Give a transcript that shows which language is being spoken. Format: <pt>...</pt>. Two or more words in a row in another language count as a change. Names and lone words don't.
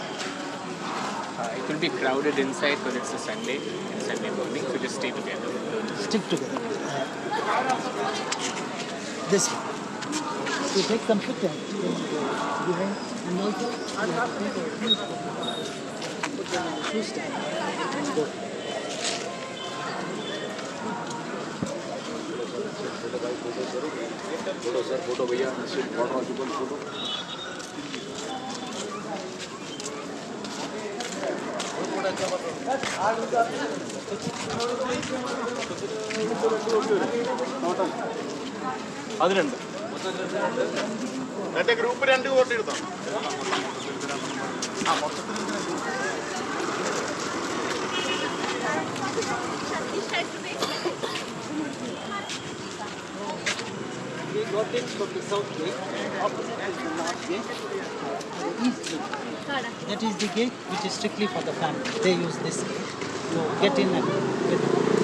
<en>It will be crowded inside because it's a Sunday morning, so just stay together. Stick together. This one. To take some pictures behind, and also you have to take a few put them on the shoe stand and go.</en> <hi>फोटो भैया फोटो</hi> <ml>അതിലുണ്ട് എന്റെ ഗ്രൂപ്പ് 2 ഫോട്ടോ എടുത്തോ ആ മൊത്തത്തിൽ</ml> <en>We got it from the south gate, opposite is the north gate, the east gate. That is the gate which is strictly for the family. They use this gate to get in and get out.</en>